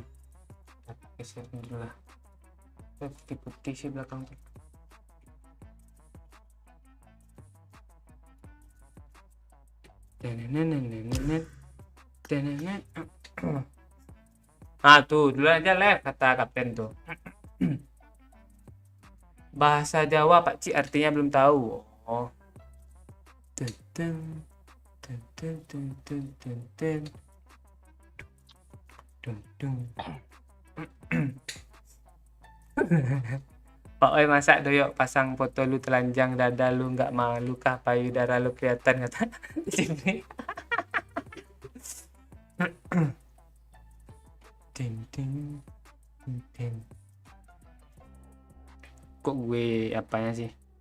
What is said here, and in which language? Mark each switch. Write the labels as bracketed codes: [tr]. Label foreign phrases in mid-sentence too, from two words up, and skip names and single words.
[id] Geser dulu lah. Putih sih belakang tuh. Ah tuh, dulu aja live kata kapten tuh. Bahasa Jawa Pak Cik artinya belum tahu. Oh. Tun, tun, tun, tun, tun, tun, tun, tun. Dun, dun. Pak Oi masak doyok pasang foto lu telanjang dada lu nggak malu kah payudara lu kelihatan kata di sini. Ding ding ding, ding. Kok gue apanya sih?